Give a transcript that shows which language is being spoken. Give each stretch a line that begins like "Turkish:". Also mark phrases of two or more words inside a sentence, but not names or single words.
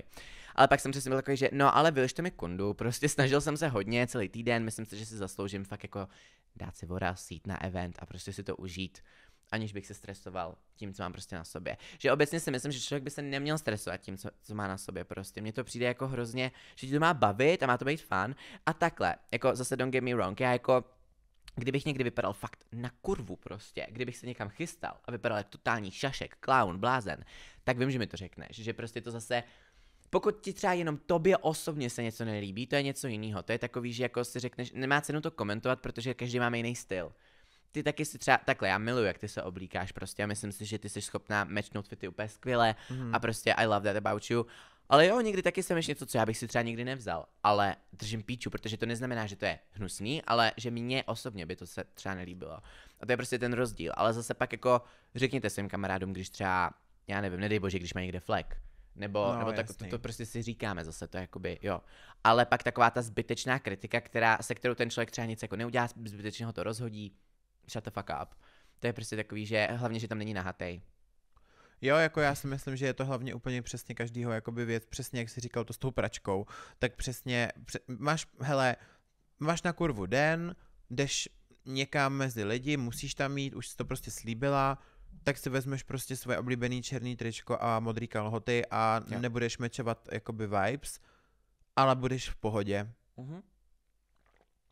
Czech: Ale pak jsem přesně byl takový, že no ale vylište mi kundu, prostě snažil jsem se hodně celý týden, myslím si, že si zasloužím fakt jako dát si voraz, jít na event a prostě si to užít, aniž bych se stresoval tím, co mám prostě na sobě. Že obecně si myslím, že člověk by se neměl stresovat tím, co má na sobě prostě. Mně to přijde jako hrozně, že ti to má bavit a má to být fun a takhle, jako zase
English: don't get me wrong,
Czech: já jako kdybych někdy vypadal fakt na kurvu prostě, kdybych se někam chystal a vypadal jako totální šašek, klaun, blázen, tak vím, že mi to řekneš, že prostě to zase, pokud ti třeba jenom tobě osobně se něco nelíbí, to je něco jiného, to je takový, že jako si řekneš, nemá cenu to komentovat, protože každý máme jiný styl. Ty taky si třeba, takhle, já miluji, jak ty se oblíkáš prostě a myslím si, že ty jsi schopná matchnout fity úplně skvěle a prostě
English: I love that about you.
Czech: Ale jo, někdy taky jsem něco, co já bych si třeba nikdy nevzal, ale držím píču, protože to neznamená, že to je hnusný, ale že mně osobně by to se třeba nelíbilo. A to je prostě ten rozdíl, ale zase pak jako řekněte svým kamarádům, když třeba, já nevím, nedej bože, když má někde flek, nebo tak to prostě si říkáme zase, to je jakoby, jo. Ale pak taková ta zbytečná kritika, se kterou ten člověk třeba nic jako neudělá, zbytečně ho to rozhodí,
English: shut the fuck up.
Czech: To je prostě takový, že hlavně, že tam není nahatej. Jo, jako já si myslím, že je to hlavně úplně přesně každýho jakoby věc, přesně jak jsi říkal to s tou pračkou, tak přesně, máš na kurvu den, jdeš někam mezi lidi, musíš tam jít, už jsi to prostě slíbila, tak si vezmeš prostě svoje oblíbený černý tričko a modrý kalhoty a nebudeš mečovat jakoby vibes, ale budeš v pohodě.